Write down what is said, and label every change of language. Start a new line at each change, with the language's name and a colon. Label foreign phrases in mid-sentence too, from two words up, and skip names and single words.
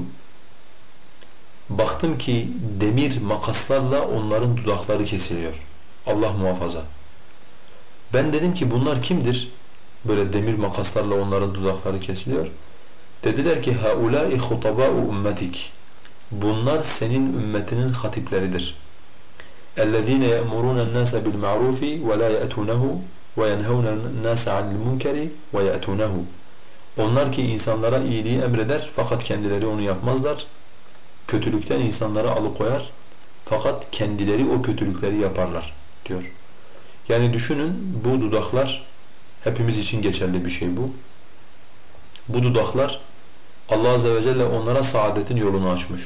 Turkish: Baktım ki demir makaslarla onların dudakları kesiliyor. Allah muhafaza. Ben dedim ki bunlar kimdir? Böyle demir makaslarla onların dudakları kesiliyor. Dediler ki
Arabic: هؤلاء خطباء أمتك.
Turkish: Bunlar senin ümmetinin hatipleridir.
Arabic: اَلَّذ۪ينَ يَأْمُرُونَ النَّاسَ بِالْمَعْرُوفِ وَلَا يَأْتُونَهُ وَيَنْهَوْنَ النَّاسَ عَنِ الْمُنْكَرِ وَيَأْتُونَهُ.
Turkish: Onlar ki insanlara iyiliği emreder fakat kendileri onu yapmazlar. Kötülükten insanları alıkoyar fakat kendileri o kötülükleri yaparlar diyor. Yani düşünün, bu dudaklar hepimiz için geçerli bir şey bu. Bu dudaklar Allah
Arabic: عز وجل
Turkish: onlara saadetin yolunu açmış.